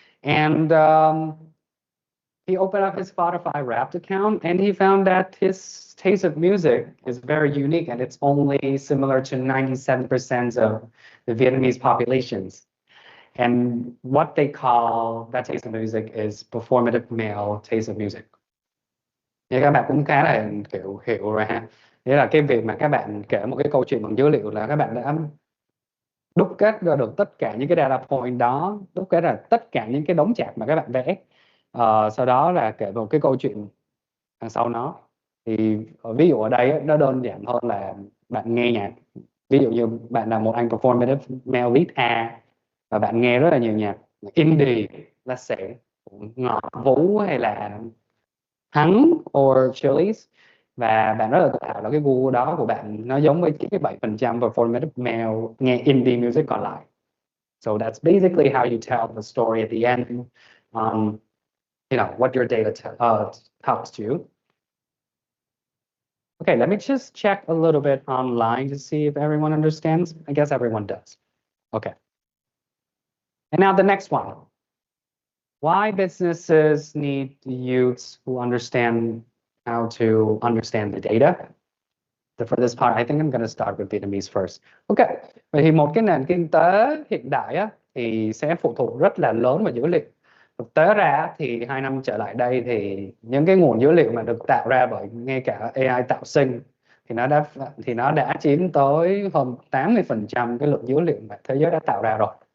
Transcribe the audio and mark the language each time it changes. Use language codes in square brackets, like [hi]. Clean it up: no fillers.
[en] And he opened up his Spotify Wrapped account and he found that his taste of music is very unique and it's only similar to 97% of the Vietnamese populations. And what they call that taste of music is performative male taste of music. [vi] Như các bạn cũng khá là kiểu hiểu rồi ha. Nghĩa là cái việc mà các bạn kể một cái câu chuyện bằng dữ liệu là các bạn đã đúc kết ra được tất cả những cái data point đó, đúc kết ra tất cả những cái đống chart mà các bạn vẽ. Sau đó là kể một cái câu chuyện đằng sau nó. Thì ví dụ ở đây nó đơn giản hơn là bạn nghe nhạc. Ví dụ như bạn là một anh performative male lead A và bạn nghe rất là nhiều nhạc indie, là sẽ Ngọt, Vũ hay là Thắng or Chili's, và bạn rất là tự hào là cái gu đó của bạn nó giống với 97% performative male nghe indie music còn lại. [en] So that's basically how you tell the story at the end on, what your data tells you. Okay, let me just check a little bit online to see if everyone understands. I guess everyone does. Okay. And now the next one. Why businesses need youths who understand how to understand the data. For this part, I think I'm going to start with Vietnamese first. [vi] Okay, vậy thì một cái nền kinh tế hiện đại á, thì sẽ phụ thuộc rất là lớn vào dữ liệu. Thực tế ra thì 2 năm trở lại đây thì những cái nguồn dữ liệu mà được tạo ra bởi ngay cả AI tạo sinh thì nó đã chiếm tới hơn 80% cái lượng dữ liệu mà thế giới đã tạo ra rồi.